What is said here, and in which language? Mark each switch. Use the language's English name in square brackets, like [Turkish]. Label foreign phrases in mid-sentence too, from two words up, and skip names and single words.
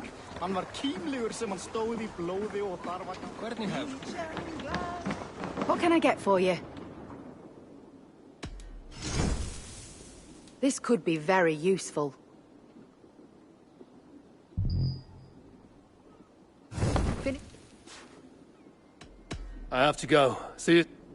[Icelandic] Hann var kímlegur sem hann stóð í blóði og þar var hann... Hvernig hefst? [English] What can I get for you? This could be very useful. I have to go. See you.